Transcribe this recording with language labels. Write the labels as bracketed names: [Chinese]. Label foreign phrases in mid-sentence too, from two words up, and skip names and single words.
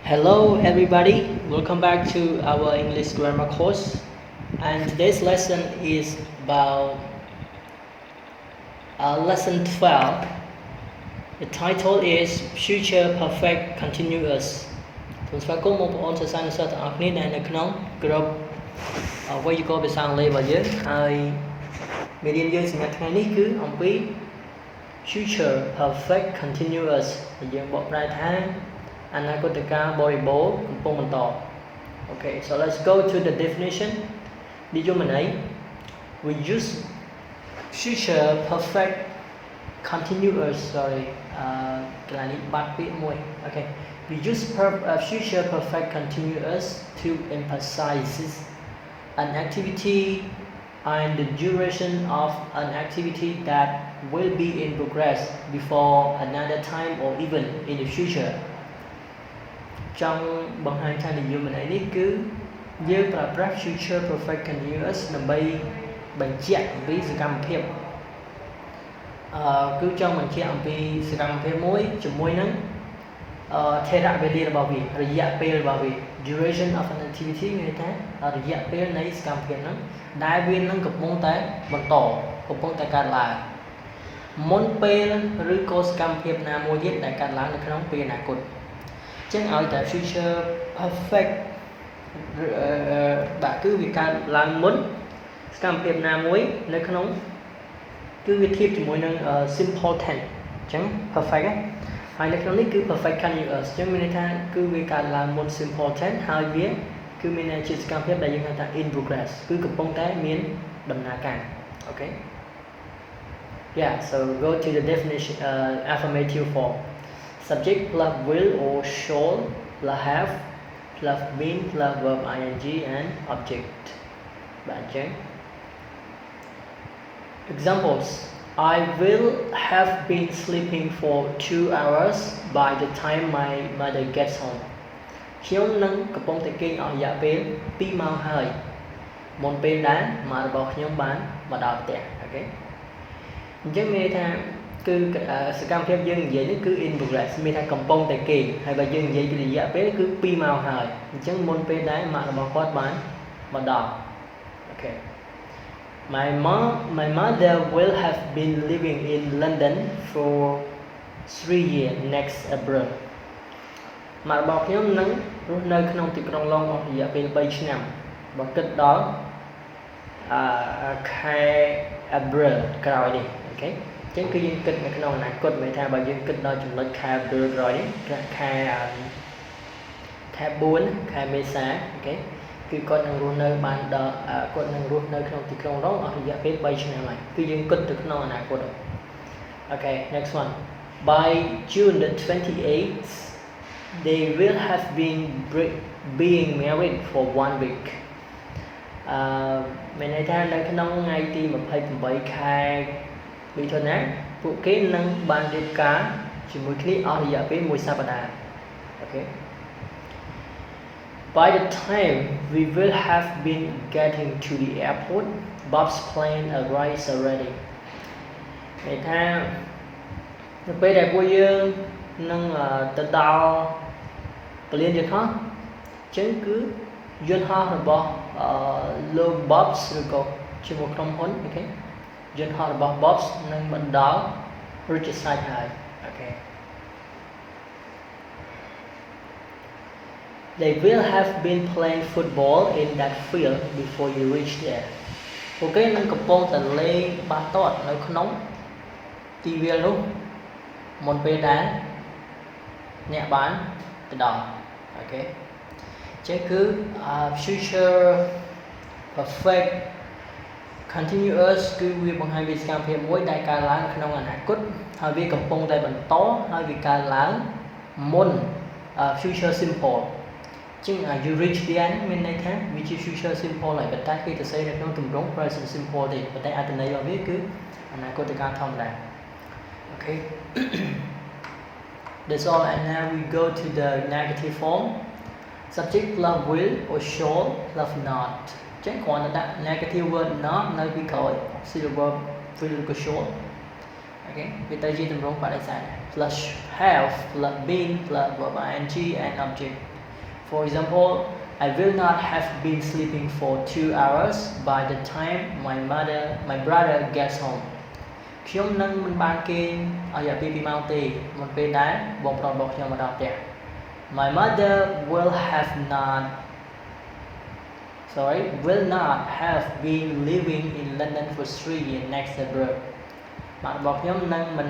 [English] Hello everybody, welcome back to our English grammar course, and today's lesson is about lesson 12. The title is Future Perfect Continuous. [Khmer] សូមស្វាគមន៍បងប្អូនសិស្សានុសិស្សទាំងអស់គ្នាដែលនៅក្នុងក្រុមវេយ្យាករណ៍ភាសាអង់គ្លេសរបស់យើងហើយមេរៀនយើងសម្រាប់ថ្ងៃនេះគឺអំពី [English] Future Perfect Continuous [Khmer] ដែលយើងបកប្រែថាអនាគតកាលបរិបូរណ៍កំពុងបន្ត [English] Okay, so let's go to the definition. និយមន័យ we use future perfect continuous Okay, we use future perfect continuous to emphasize an activity and the duration of an activity that will be in progress before another time or even in the future. [Khmer] ចង់បង្ហាញថានិយមន័យនេះគឺយើងប្រើប្រាស់ [English] future perfect continuous [Khmer] ដើម្បីបញ្ជាក់អំពីសកម្មភាពគឺ ចង់បញ្ជាក់អំពីសកម្មភាពមួយជាមួយនឹងថេរវេលារបស់វារយៈពេលរបស់វា [English] duration of an activity [Khmer] មានន័យថារយៈពេលនៃសកម្មភាពហ្នឹងដែលវានឹងកំពុងតែបន្តកំពុងតែកើតឡើងមុនពេលឬក៏សកម្មភាពណាមួយទៀតដែលកើតឡើងនៅក្នុងពេលអនាគតចឹងឲ្យតែ [English] future perfect [Khmer] បាទគឺវាកើតឡើងមុនសកម្មភាពណាមួយនៅក្នុងគឺវាធៀបជាមួយនឹង simple tense ចឹង perfect ហើយនៅក្នុងនេះគឺ [English] perfect continuous [Khmer] ចឹងមានន័យថាគឺវាកើតឡើងមុន [English] simple tense [Khmer] ហើយវាគឺមានន័យជាសកម្មភាពដែលយើងហៅថា [English] in progress [Khmer] គឺកំពុងតែមានដំណើរការ [English] Okay Yeah so go to the definition affirmative form subject plus will or shall plus have plus been plus verb ing and object. Examples: I will have been sleeping for 2 hours by the time my mother gets home. [Khmer] ខ្ញុំនឹងកំពុងតែគេងអស់រយៈពេល2ម៉ោងហើយមុនពេលដែលម៉ារបស់ខ្ញុំបានមកដល់ផ្ទះ Okay អញ្ចឹងមានន័យថាគឺសកម្មភាពយើងនិយាយនេះគឺ [English] in progress [Khmer] មានថាកំពុងតែគេហើយបើយើងនិយាយពីរយៈពេលគឺ2ម៉ោងហើយអញ្ចឹងមុនពេលដែលម៉ាក់របស់គាត់បានមកដល់ Okay [English] My mother will have been living in London for 3 years next April [Khmer] ម៉ាក់របស់ខ្ញុំនឹងរស់នៅក្នុងទីក្រុងឡុងអស់រយៈពេល3ឆ្នាំបើគិតដល់ ខែ April ក្រោយនេះ Okayចឹងគឺយើងគិតនៅក្នុងអនាគតមានថាបើយើងគិតដល់ចំណុចខែ April ក្រោយនេះខែ 4ខែមេសា Okay គឺគាត់នឹងរស់នៅបានដល់គាត់នឹងរស់នៅក្នុងទីក្រុងឡុងអស់រយៈពេល3ឆ្នាំហើយគឺយើងគិតទៅក្នុងអនាគត [English] Okay next one by June the 28th they will have been being married for 1 week [Khmer] មានន័យថានៅក្នុងថ្ងៃទី28ខែមិថុនាពួកគេនឹងបានរៀបការជាមួយគ្នាអស់រយៈពេល1សប្តាហ៍ Okay [English] By the time we will have been getting to the airport Bob's plane arrives already [Khmer] មានថានៅពេលដែលពួកយើងនឹងទៅដល់ពលានយន្តហោះអញ្ចឹងគឺយន្តហោះរបស់លោក Bob's ឬក៏ជាមួយក្រុមហ៊ុន Okayយន្តហោះរបស់ Bob's នឹងបណ្ដល់រួចជាស្រេចហើយ Okay [English] They will have been playing football in that field before you reach there [Khmer] ពួកគេនឹងកំពុងតែលេងបាល់ទាត់នៅក្នុង ទីវាលនោះមុនពេលដែលអ្នកបានទៅដល់ Okay ចឹងគឺ [English] future perfect continuous [Khmer] គឺវា បង្ហាញពីសកម្មភាពមួយដែលកើតឡើងក្នុងអនាគតហើយវាកំពុងតែបន្តហើយវាកើតឡើងមុន [English] future simple [Khmer] ជាង [English] you reach the end [Khmer] មានន័យថាវាជា [English] future simple [Khmer] ហើយប៉ុន្តែគេទៅសេនៅក្នុងទម្រង់ [English] present simple [Khmer] ទេប៉ុន្តែអត្ថន័យរបស់វាគឺអនាគតកាលធម្មតា Okay [English] That's all and now we go to the negative form subject plus will or shall plus not [Khmer] ចឹងគ្រាន់តែដាក់ [English] negative word not [Khmer] នៅពីក្រោយ [English] auxiliary verb will [Khmer] ក៏ shall Okay វាទៅជាទម្រង់បដិសេធ [English] plus have plus been plus verb ing and object For example, I will not have been sleeping for 2 hours by the time my brother gets home [Khmer] ខ្ញុំនឹងមិនបានគេងរយៈពេល2ម៉ោងទេមុនពេលដែលបងប្រុសរបស់ខ្ញុំមកដល់ផ្ទះ [English] My mother will not have been living in London for 3 years next April [Khmer] ម៉ាក់របស់ខ្ញុំនឹង